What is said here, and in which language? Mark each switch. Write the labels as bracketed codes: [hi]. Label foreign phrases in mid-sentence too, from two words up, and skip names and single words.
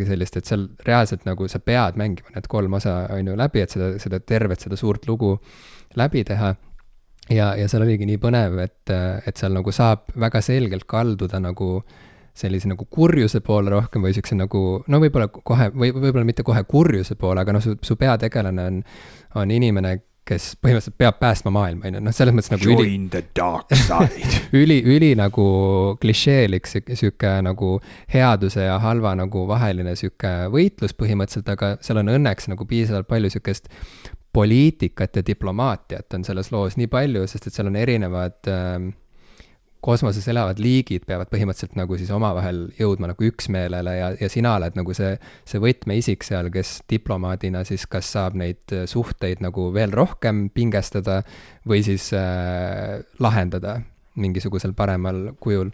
[et] sellist, et seal reaalselt nagu sa pead mängima need 3 osa läbi, et seda tervet, seda suurt lugu läbi teha ja seal oligi nii põnev, et seal nagu saab väga selgelt kalduda nagu sellise nagu kurjuse poole rohkem või siukse nagu, no võib-olla mitte kohe kurjuse poole, aga su peategelane on inimene, kes põhimõtteliselt peab päästma maailma, selles mõttes nagu [en] Join the dark side. [et] üli nagu klišeelik siuke nagu headuse ja halva nagu vaheline siuke võitlus põhimõtteliselt, aga seal on õnneks nagu piisavalt palju siukest poliitikat ja diplomaatiat on selles loos nii palju, sest et seal on erinevad kosmoses elavad liigid peavad põhimõtteliselt nagu siis omavahel jõudma nagu üksmeelele ja sina oled nagu see võtmeisik seal, kes diplomaadina siis kas saab neid suhteid nagu veel rohkem pingestada või siis lahendada mingisugusel paremal kujul.